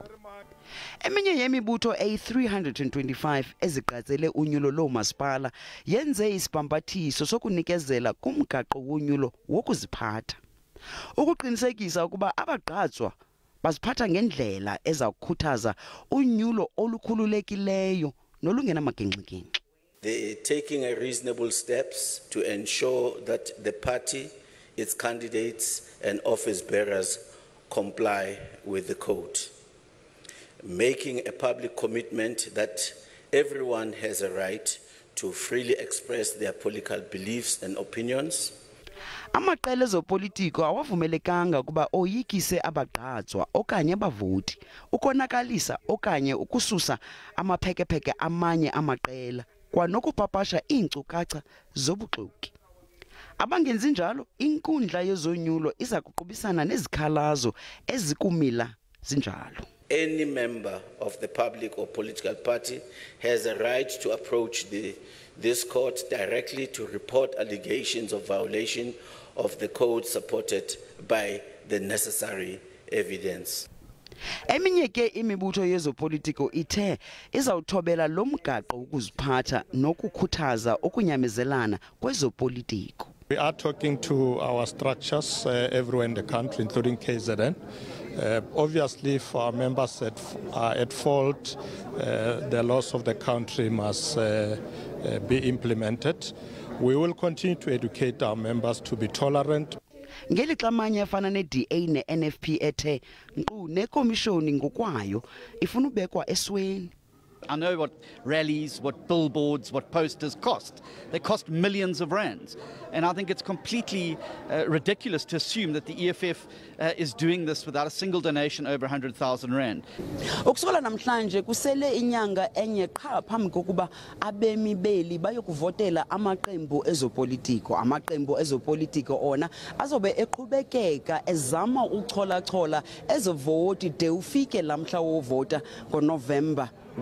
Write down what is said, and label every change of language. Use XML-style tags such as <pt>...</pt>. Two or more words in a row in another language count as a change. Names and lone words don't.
<xh>Eminye yemibutho eyi-325 ezigqatsele unyulo lomasipala yenze isibhambathiso sokunikezela kumgaqo wonyulo wokuziphatha. Ukuqinisekisa ukuba abagqatswa baziphatha ngendlela ezakukhuthaza unyulo olukhululekileyo nolungenamagingxigingxi.</xh> <en>They're taking reasonable steps to ensure that the party, its candidates and office bearers comply with the code. Making a public commitment that everyone has a right to freely express their political beliefs and opinions.</en> <xh>Amaqela ezopolitiko awavumelekanga kuba oyikise abagqatswa okanye abavoti, ukonakalisa okanye ukususa amaphekepheke amanye amaqela kwanokupapasha iinkcukacha zobuxoki. Abangenzi njalo, inkundla yezonyulo iza kuqubisana nezikhalazo ezikumila zinjalo.</xh> <en>Any member of the public or political party has a right to approach this court directly to report allegations of violation of the code supported by the necessary evidence.</en> <xh>Eminye ke imibutho yezopolitiko ithe izawuthobela lo mgaqo ukuziphatha nokukhuthaza okunyamezelana kwezopolitiko.</xh> <en>We are talking to our structures everywhere in the country, including KZN. Obviously, if our members are at fault, the laws of the country must be implemented. We will continue to educate our members to be tolerant.</en> <xh>Ngelixa amanye afana ne-DA ne-NFP ethe nkqu nekomishoni ngokwayo ifuna ubekwa esweni.</xh> <en>I know what rallies, what billboards, what posters cost. They cost millions of rands. And I think it's completely ridiculous to assume that the EFF is doing this without a single donation over 100,000 rand.</en> <xh>Ukusola namhlanje kusele inyanga enye qha phambi kokuba abemi beli bayokuvotela amaqembu ezopolitiko. Amaqembu ezopolitiko ona azobe eqhubekeka ezama uchola ezovoti de ufike lamhla wovota ngoNovember 1.</xh>